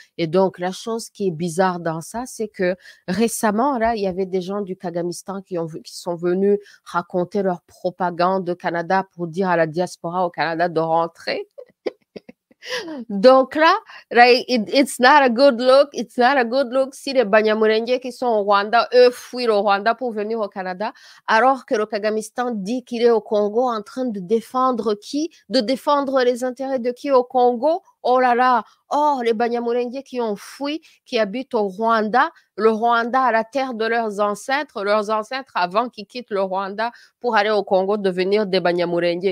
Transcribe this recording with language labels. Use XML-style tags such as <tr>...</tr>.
<fr>Et donc, la chose qui est bizarre dans ça, c'est que récemment, là, il y avait des gens du Kagamistan qui sont venus raconter leur propagande au Canada pour dire à la diaspora au Canada de rentrer. Donc là,</fr> <en>it's not a good look. It's not a good look</en> <fr>si les Banyamulenge qui sont au Rwanda, eux, fuient au Rwanda pour venir au Canada, alors que le Kagamistan dit qu'il est au Congo en train de défendre qui? De défendre les intérêts de qui au Congo? Oh là là! Or, les Banyamulenge qui ont fui, qui habitent au Rwanda, le Rwanda à la terre de leurs ancêtres avant qu'ils quittent le Rwanda pour aller au Congo devenir des Banyamulenge.</fr>